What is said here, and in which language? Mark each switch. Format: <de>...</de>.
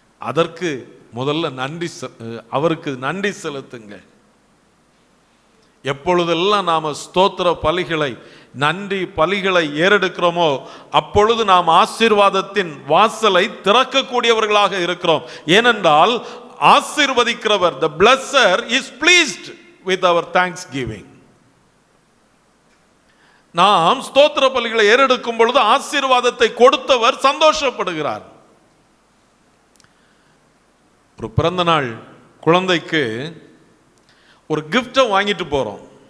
<ta>அதற்கு முதல்ல அவருக்கு நன்றி செலுத்துங்க. எப்பொழுதெல்லாம் நாம ஸ்தோத்திர பலிகளை, நன்றி பலிகளை ஏறெடுக்கிறோமோ அப்பொழுது நாம் ஆசீர்வாதத்தின் வாசலை திறக்கக்கூடியவர்களாக இருக்கிறோம். ஏனென்றால் ஆசீர்வதிக்கிறவர்,</ta> <en>the blesser is pleased with our thanksgiving.</en> <ta>நாம் ஸ்தோத்திர பலிகளை ஏறெடுக்கும் பொழுது ஆசீர்வாதத்தை கொடுத்தவர் சந்தோஷப்படுகிறார். ஒரு பிறந்த நாள் குழந்தைக்கு ஒரு கிஃப்டை வாங்கிட்டு போறோம்.</ta>